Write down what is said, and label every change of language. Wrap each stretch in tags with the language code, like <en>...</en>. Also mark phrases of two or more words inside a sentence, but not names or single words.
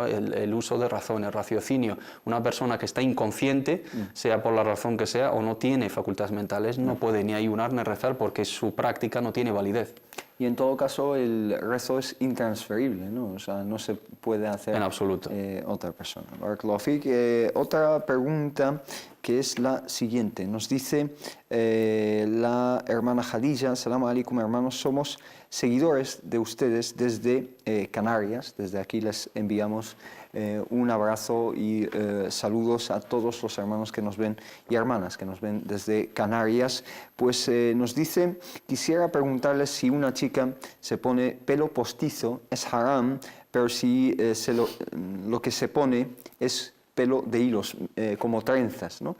<es>El uso de razón, el raciocinio. Una persona que está inconsciente, sea por la razón que sea, o no tiene facultades mentales, no puede ni ayunar ni rezar porque su práctica no tiene validez. Y en todo caso el rezo es intransferible, ¿no? O sea, no se puede hacer en absoluto. Otra persona.</es> <ar>بارك الله فيك.</ar> <es>Otra pregunta, que es la siguiente. Nos dice la hermana Khadija:</es> <ar>السلام عليكم,</ar> <es>hermanos, somos seguidores de ustedes desde Canarias. Desde aquí les enviamos un abrazo y saludos a todos los hermanos que nos ven y hermanas que nos ven desde Canarias. Pues nos dice: quisiera preguntarles si una chica se pone pelo postizo es haram, pero si lo que se pone es pelo de hilos, como trenzas, ¿no?</es>